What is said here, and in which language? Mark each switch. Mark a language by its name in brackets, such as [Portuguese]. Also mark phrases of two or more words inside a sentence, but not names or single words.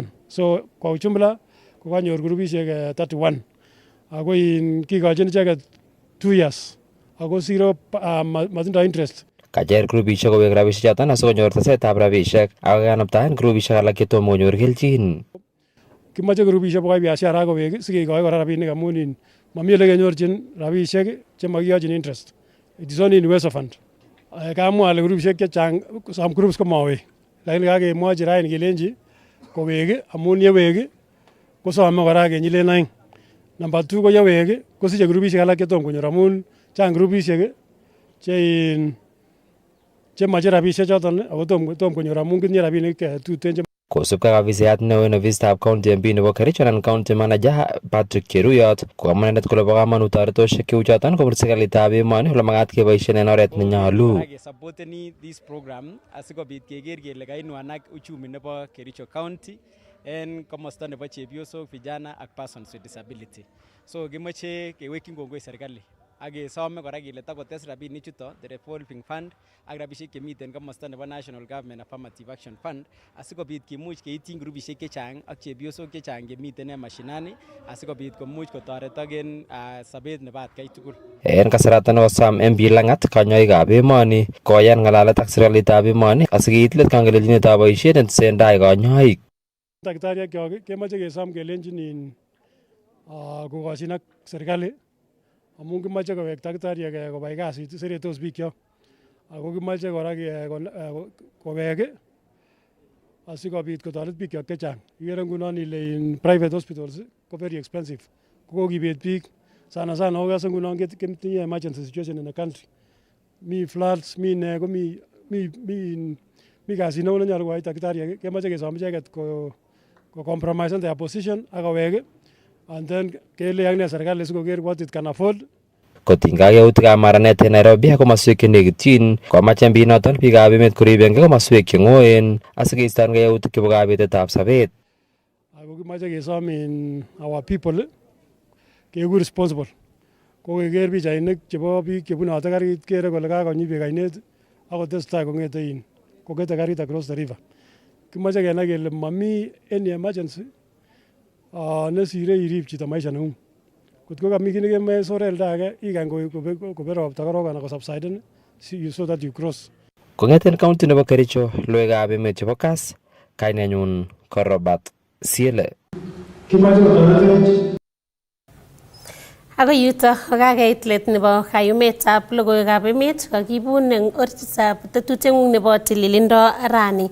[Kalenjin] So [Swahili] kwa ujumla [Kalenjin] kokanyor grupisiek 31 ako kikochin icheket 2 years ako zero matindoi interest. Kacher grupisiek kowek rabisiechoton asikonyor tesetab rabisiek ako kanaptaen grupisiek alak chetomo konyor kelchin. Kimoche grupisiek bokai biashara akowek sikekoi kora rabinik amun mami ole kenyorchin rabisiek chemakiyochin interest. [English] It is only in Uwezo Fund. [Kalenjin] Kamwa ale grupisiek chechang [English] some groups [Kalenjin] komawek, lakini kakemwochi raini kelenji kowek amun yewek kosome kora kenyilen aeng. Number 2 ko yewek kosiche grupisiek alak chetom konyor amun chang grupisiek chemache rabisiek choton ako tom konyor amun kitinye rabinik tuten. Kosubkei ak afisayat neo en ofisitab county MP nebo Kericho anan county manager Patrick Cheruyot kokamwa inendet kole bo kamanut toretosiek cheu choton kobun serikalitab emoni ole magat keboisien en oret nenyolu. Supporteni [English] this program [Kalenjin] asikobit keker kele kainuanak uchumi nebo Kericho County en komosta nebo chepyosok, vijana ak [English] persons with disability. [Kalenjin] So kimoche kewekyin kongoi serikali ak kesome kora kele takotes rabinik chuto [English] the revolving fund [Kalenjin] ak rabisiek chemiten komosta nebo National Government Affirmative Action Fund asikobit kimuch keityin grupisiek chechang ak chepyosok chechang chemiten en mashinani asikobit komuch kotoretok en sobet nebo atkai tugul. En kasarata nekosom MP Langat kanyoikab emoni koyan ng'alalet ak serikalitab emoni asikeit let kangelelchinetab boisiet netesentai kanyoik. Takitariek kemoche kesom kelenjin kokoshin ak serikali amun kimoche kowek takitariek kobai kasit seretos bikyok ako kimoche kora kowek asikobit kotoret bikyok chechang. Ikere ngunon ile [English] in private hospitals ko very expensive, [Kalenjin] kokokibet biik sana okase ngunon ketinye [English] emergency situation in the country, [Kalenjin] mi floods, mi ne komi kasit neu nenyolu koyai takitariek. Kemoche kesom icheket ko [English] compromise their position [Kalenjin] ak kowek [English] and then [Kalenjin] kele ak ne serikali sikoker [English] what it can afford. [Kalenjin] Kotinygei yautikab maranet en Nairobi ak komoswek chenekityin komach MP noton biikab emet koribengei komoswek cheng'oen asikeistongei yautik chebo kabetetab sobet. Ako kimoche kesom [English] in our people [Kalenjin] keeku responsible, ko keker pichainik chebo biik chebunote karit kere kole kakonyi beek ainet akotestai kong'ete kokete karit [English] across the river. [Kalenjin] Kimoche kenai kele mami [English] any emergency [Kalenjin] nesire irib chito maisha neng'ung. Kotko kami kit nekemoe soret oldo age ikany kobet ropta korok anan kosubsiden [English] so that you cross. [Kalenjin] Kong'eten county nebo Kericho, logoiwekab emet chebo Kass, kainenyun ko Robert Siele. Ako yuto kokakeit let nebo kayumetab logoiwekab emet kakibun eng orititab tetutieng'ung nebo tililindo rani.